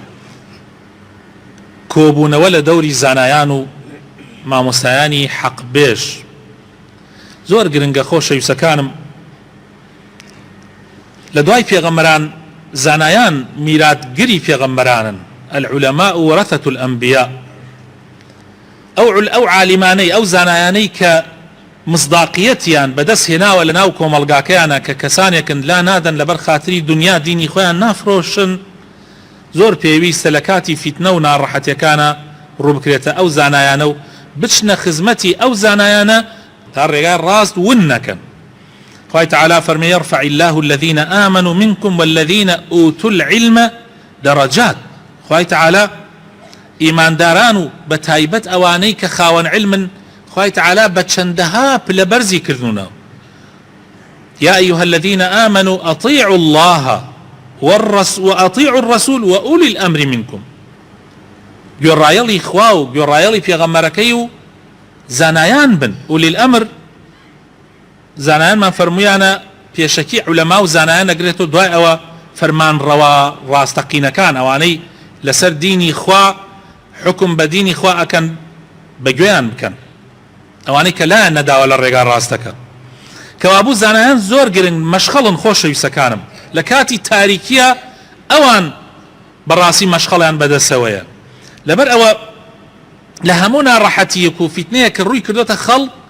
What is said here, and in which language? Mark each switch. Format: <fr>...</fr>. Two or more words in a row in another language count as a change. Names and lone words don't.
<ckb>کۆبوونەوە لە دەوری زانایان و مامۆستایانی حەقبێژ زۆر گرنگە خۆشەویستەکانم لە دوای پێغەمبەران زانایان میراتگری پێغەمبەرانن</ckb> <ar>العولەماء وەرەثەة الأنبیاء</ar> <ckb>ئەو عالیمانەی ئەو زانایانەی کە مصداقیەتیان بەدەست هێناوە لە ناو کۆمەڵگاکەیانە کە کەسانێکن لا نادەن لەبەر خاتری دنیا دینی خۆیان نافرۆشن زۆر پێویستە لە کاتی فیتنە و ناڕەحەتیەکانە ڕووبکرێتە ئەو زانایانە و بچنە خزمەتی ئەو زانایانە تا ڕێگای ڕاست ون نەکەن خوای تعالی فەرمێ</ckb> <ar>يرفع الله الذين آمنوا منكم والذين أوتوا العلم درجات</ar> <ckb>خوای تعالی ئیمانداران و بە تایبەت ئەوانەی کە خاوەن علمن خوای تعالی بە چەندەها پلەبەرزی کردوونەوە</ckb> <ar>يا أيها الذين آمنوا أطيعوا الله وأطيعوا الرسول وأولي الأمر منكم</ar> <ckb>گوێڕایەڵی خوا و گوێڕایەڵی پێغەمبەرەکەی و زانایان بن</ckb> <ar>أولي الأمر</ar> <ckb>زانایانمان فەرموویانە پێشەکی عولەما و زانایان ئەگرێتەوە دوای ئەوە فەرمانڕەوا ڕاستەقینەکان ئەوانەی لەسەر دینی خوا حکم بە دینی خوا ئەکەن بەگوێیان بکەن ئەوانەی کە لایەن نەداوە لە ڕێگا ڕاستەکە کەوابوو زانایان زۆر گرنگ مەشخەڵن خۆشەویستەکانم لە کاتی تاریکیە ئەوان بەڕاستی مەشخەڵیان بەدەستەوەیە لەبەر ئەوە لە هەموو ناڕەحەتیەک و فیتنەیەک ڕووی کردوتە خەڵ</ckb>